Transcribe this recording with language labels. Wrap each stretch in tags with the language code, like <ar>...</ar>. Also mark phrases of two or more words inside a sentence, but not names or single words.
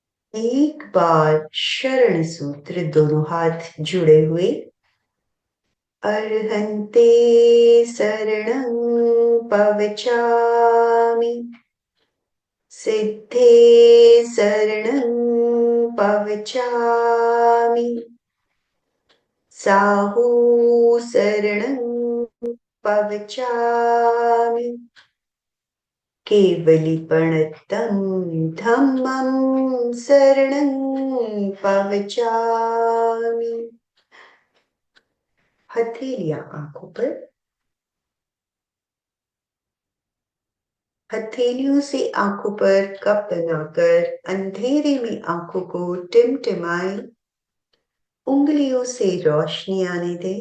<hi>एक बार शरण सूत्र, दोनों हाथ जुड़े हुए।</hi> <pka>अर्हन्ते शरणं पवचामि, सिद्धे शरणं पवचामि, साहू शरणं पवचामि, केवलीपणतं धम्मं शरणं पवचामि।</pka> <hi>हथेलियां आंखों पर, हथेलियों से आंखों पर कप बनाकर अंधेरे में आंखों को टिमटिमाएं। उंगलियों से रोशनी आने दें।</hi>